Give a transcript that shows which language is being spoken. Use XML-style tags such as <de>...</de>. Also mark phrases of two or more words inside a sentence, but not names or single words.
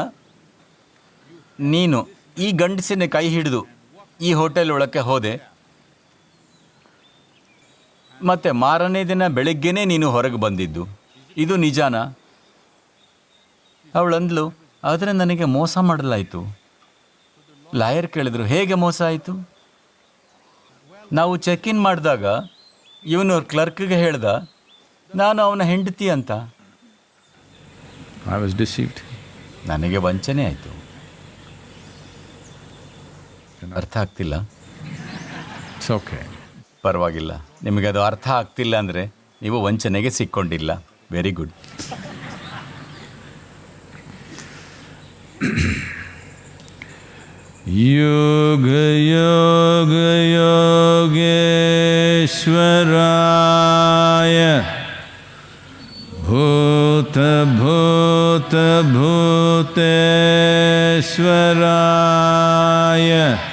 <kn>ನೀನು ಈ ಗಂಡಸಿನ ಕೈ ಹಿಡಿದು ಈ ಹೋಟೆಲ್ ಒಳಕ್ಕೆ ಹೋದೆ, ಮತ್ತು ಮಾರನೇ ದಿನ ಬೆಳಗ್ಗೆನೇ ನೀನು ಹೊರಗೆ ಬಂದಿದ್ದು, ಇದು ನಿಜಾನ? ಅವಳಂದ್ಲು, ಆದರೆ ನನಗೆ ಮೋಸ ಮಾಡಲಾಯಿತು. ಲಾಯರ್ ಕೇಳಿದ್ರು, ಹೇಗೆ ಮೋಸ ಆಯಿತು? ನಾವು</kn> <en>check in</en> <kn>ಮಾಡಿದಾಗ ಇವನು ಕ್ಲರ್ಕ್ಗೆ ಹೇಳ್ದ, ನಾನು ಅವನ ಹೆಂಡತಿ ಅಂತ.</kn> <en>I was deceived.</en> <kn>ನನಗೆ ವಂಚನೆ ಆಯಿತು. ಅರ್ಥ ಆಗ್ತಿಲ್ಲ?</kn> <en>It's okay.</en> <kn>ಪರವಾಗಿಲ್ಲ. ನಿಮಗೆ ಅದು ಅರ್ಥ ಆಗ್ತಿಲ್ಲ ಅಂದರೆ ನೀವು ವಂಚನೆಗೆ ಸಿಕ್ಕೊಂಡಿಲ್ಲ.</kn> <en>very good.</en> <sa>योग योग योगेश्वराय भूत भूत भूतेश्वराय</sa>